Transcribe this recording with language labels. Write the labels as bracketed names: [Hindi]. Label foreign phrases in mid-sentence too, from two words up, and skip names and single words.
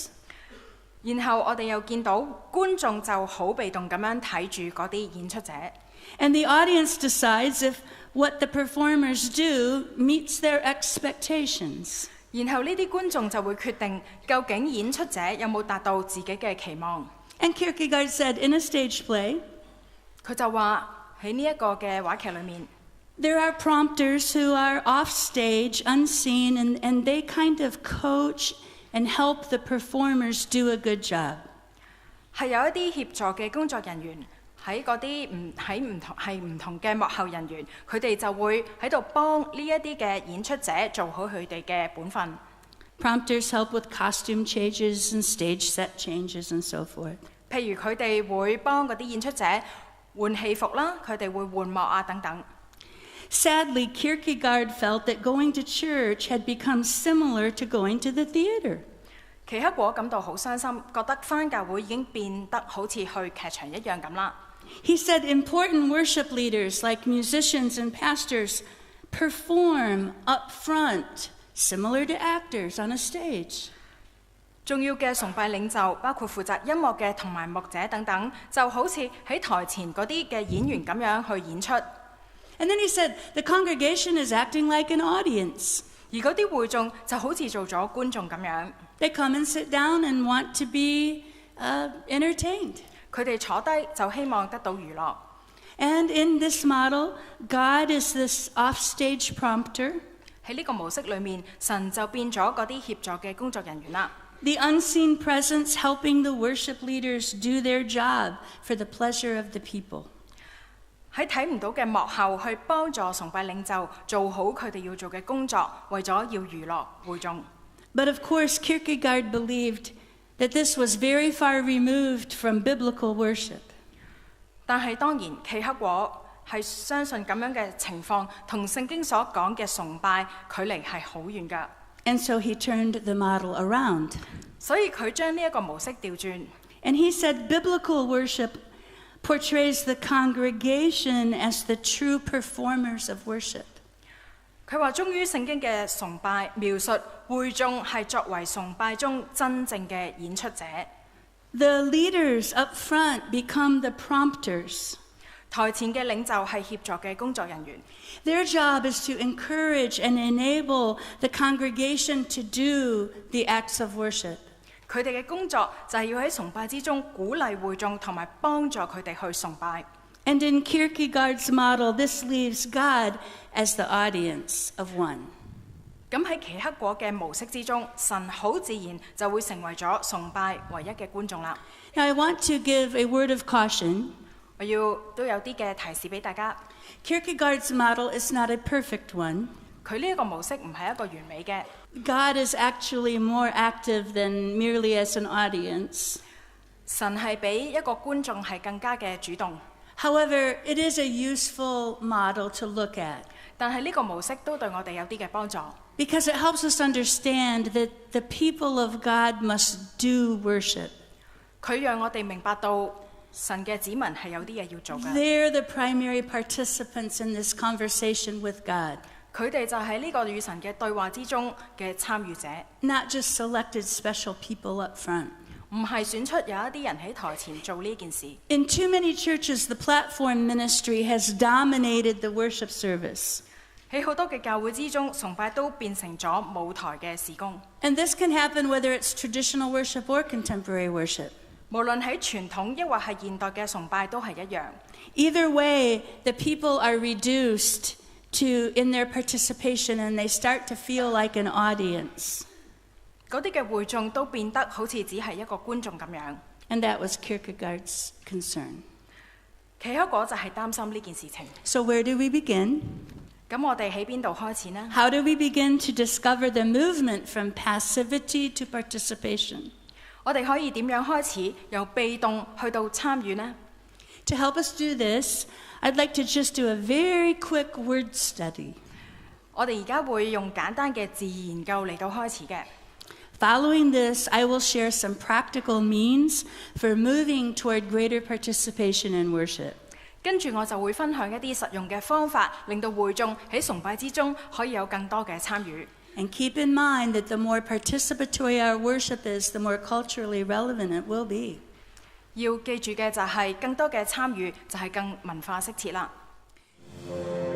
[Cantonese] 然後我哋又見到觀眾就好被動咁樣睇住嗰啲演出者。 [English] And the audience decides if what the performers do meets their expectations. [Cantonese] 然後呢啲觀眾就會決定究竟演出者有冇達到自己嘅期望。 [English] And Kierkegaard said in a stage play, [Cantonese] 佢就話喺呢一個嘅話劇裏面， [English] there are prompters who are off stage, unseen, and they kind of coach and help the performers do a good job. [Cantonese] 係有一啲協助嘅工作人員喺嗰啲唔同嘅幕後人員，佢哋就會喺度幫呢一啲嘅演出者做好佢哋嘅本分。 [English] Prompters help with costume changes and stage set changes and so forth. [Cantonese] 譬如佢哋會幫嗰啲演出者換戲服啦，佢哋會換幕啊等等。 [English] Sadly, Kierkegaard felt that going to church had become similar to going to the theater. [Cantonese] 奇克果感到好傷心，覺得返教會已經變得好似去劇場一樣咁啦。 [English] He said important worship leaders like musicians and pastors perform up front, similar to actors on a stage. [Cantonese] 重要嘅崇拜領袖，包括負責音樂嘅同埋牧者等等，就好似喺台前嗰啲嘅演員咁樣去演出。 [English] And then he said the congregation is acting like an audience. [Cantonese] 而嗰啲會眾就好似做咗觀眾咁樣。 [English] They come and sit down and want to be entertained. [Cantonese] 佢哋坐低就希望得到娛樂。 [English] And in this model, God is this offstage prompter. [Cantonese] 喺呢個模式裏面，神就變咗嗰啲協助嘅工作人員啦。 [English] The unseen presence helping the worship leaders do their job for the pleasure of the people. [Cantonese] 喺睇唔到嘅幕後去幫助崇拜領袖做好佢哋要做嘅工作，為咗要娛樂會眾。 [English] But of course, Kierkegaard believed that this was very far removed from biblical worship. [Cantonese] 但係當然，奇克果係相信咁樣嘅情況同聖經所講嘅崇拜距離係好遠㗎。 [English] And so he turned the model around. [Cantonese] 所以佢將呢一個模式調轉。 [English] And he said biblical worship portrays the congregation as the true performers of worship. [Cantonese] 佢話忠於聖經嘅崇拜描述會眾係作為崇拜中真正嘅演出者。 [English] The leaders up front become the prompters. [Cantonese] 台前嘅領袖係協助嘅工作人員。 [English] Their job is to encourage and enable the congregation to do the acts of worship. [Cantonese] 佢哋嘅工作就係要喺崇拜之中鼓勵會眾同埋幫助佢哋去崇拜。 [English] And in Kierkegaard's model, this leaves God as the audience of one. [Cantonese] 咁喺奇克果嘅模式之中，神好自然就會成為咗崇拜唯一嘅觀眾啦。 [English] Now, I want to give a word of caution. [Cantonese] 我都有啲嘅提示俾大家。 [English] Kierkegaard's model is not a perfect one. [Cantonese] 佢呢一個模式唔係一個完美嘅。 [English] God is actually more active than merely as an audience. [Cantonese] 神係比一個觀眾係更加嘅主動。 [English] However, it is a useful model to look at. [Cantonese] 但係呢個模式都對我哋有啲嘅幫助。 [English] Because it helps us understand that the people of God must do worship. [Cantonese] 佢讓我哋明白到神嘅子民係有啲嘢要做嘅。 [English] They're the primary participants in this conversation with God. [Cantonese] 佢哋就喺呢個與神嘅對話之中嘅參與者。 [English] Not just selected special people up front. [Cantonese] 唔係選出有一啲人喺台前做呢件事。 [English] In too many churches, the platform ministry has dominated the worship service. [Cantonese] 喺好多嘅教會之中，崇拜都變成咗舞台嘅事工。 [English] And this can happen whether it's traditional worship or contemporary worship. [Cantonese] 無論喺傳統抑或係現代嘅崇拜都係一樣。 [English] Either way, the people are reduced in their participation and they start to feel like an audience. [Cantonese] 嗰啲嘅會眾都變得好似只係一個觀眾咁樣。 [English] And that was Kierkegaard's concern. [Cantonese] 奇克果就係擔心呢件事情。 [English] So where do we begin? [Cantonese] 咁我哋喺邊度開始呢？ [English] How do we begin to discover the movement from passivity to participation? [Cantonese] 我哋可以點樣開始由被動去到參與呢？ [English] To help us do this, I'd like to just do a very quick word study. [Cantonese] 我哋而家會用簡單嘅字研究嚟到開始嘅。 [English] Following this, I will share some practical means for moving toward greater participation in worship. [Cantonese] 跟住我就會分享一啲實用嘅方法，令到會眾喺崇拜之中可以有更多嘅參與。 [English] And keep in mind that the more participatory our worship is, the more culturally relevant it will be. [Cantonese] 要記住嘅就係更多嘅參與就係更文化適切啦。